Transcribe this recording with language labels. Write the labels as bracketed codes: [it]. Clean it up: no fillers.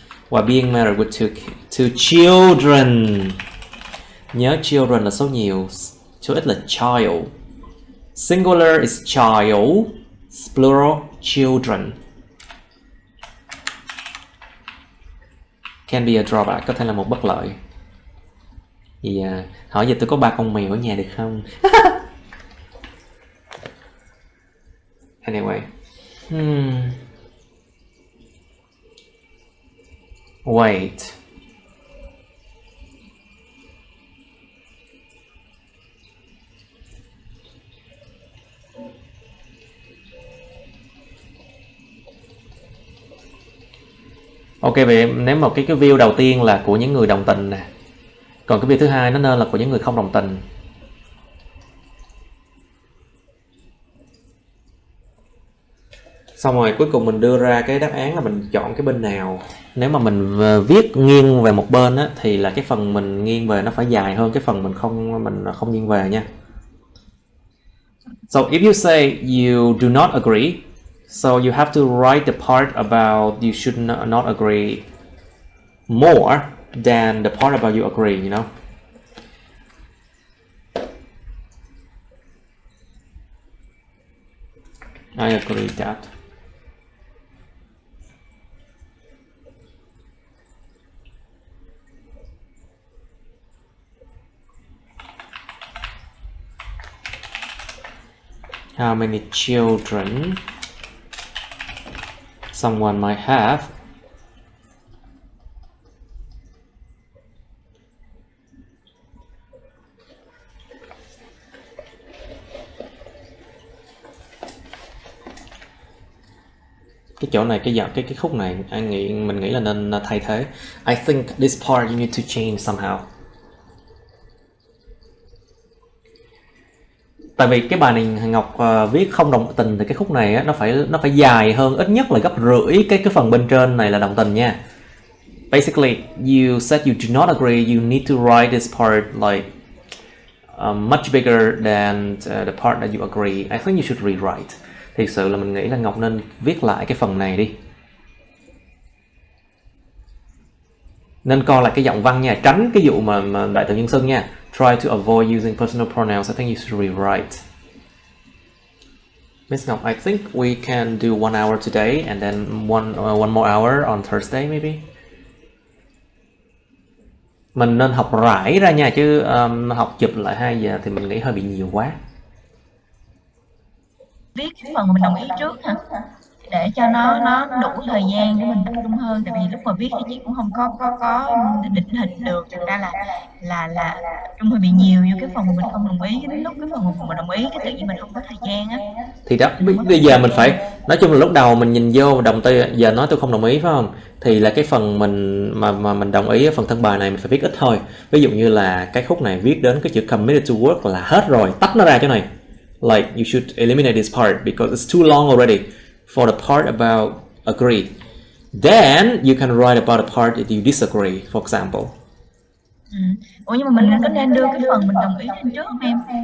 [en] While being married with two children. [vi] Nhớ children là số nhiều, số ít là child. [en] Singular is child, plural children. Can be a drawback, [vi] có thể là một bất lợi. Thì hỏi giờ tôi có 3 con mèo ở nhà được không? [en] Anyway. Wait. [vi] Ok, vậy nếu mà cái view đầu tiên là của những người đồng tình nè, còn cái view thứ hai nó nên là của những người không đồng tình. Xong rồi cuối cùng mình đưa ra cái đáp án là mình chọn cái bên nào. Nếu mà mình viết nghiêng về một bên á, thì là cái phần mình nghiêng về nó phải dài hơn cái phần mình không nghiêng về nha. [en] So if you say you do not agree, so you have to write the part about you should not agree more than the part about you agree, you know. I agree that. How many children someone might have. [vi] Cái chỗ này, cái khúc này mình nghĩ là nên thay thế. [en] I think this part you need to change somehow. [vi] Tại vì cái bài này Hồng Ngọc viết không đồng tình thì cái khúc này á, nó phải dài hơn, ít nhất là gấp rưỡi cái phần bên trên này là đồng tình nha. [en] Basically, you said you do not agree, you need to write this part like much bigger than the part that you agree. I think you should rewrite. [vi] Thực sự là mình nghĩ là Ngọc nên viết lại cái phần này đi. Nên coi lại cái giọng văn nha, tránh cái vụ mà đại từ nhân xưng nha. [en] Try to avoid using personal pronouns. I think you should rewrite. Miss Ngọc, I think we can do 1 hour today and then one more hour on Thursday maybe. [vi] Mình nên học rải ra nha, chứ học chụp lại 2 giờ thì mình nghĩ hơi bị nhiều quá. Viết cái phần mà mình đồng ý trước hả? Để cho nó đủ thời gian để mình tập trung hơn, tại vì lúc mà viết thì chị cũng không có định hình được, thành ra là trung hơi bị nhiều vô cái phần mà mình không đồng ý, đến lúc cái phần mà mình đồng ý cái tự nhiên mình không có thời gian á. Thì đó, bây giờ mình phải, nói chung là lúc đầu mình nhìn vô đồng tư, giờ nói tôi không đồng ý phải không? Thì là cái phần mình mà mình đồng ý, phần thân bài này mình phải viết ít thôi. Ví dụ như là cái khúc này viết đến cái chữ committed to work là hết rồi, tách nó ra chỗ này. [en] Like you should eliminate this part because it's too long already. For the part about agree, then you can write about the part that you disagree, for example. [vi] Ủa nhưng mà mình có nên đưa cái phần mình đồng ý lên trước không em?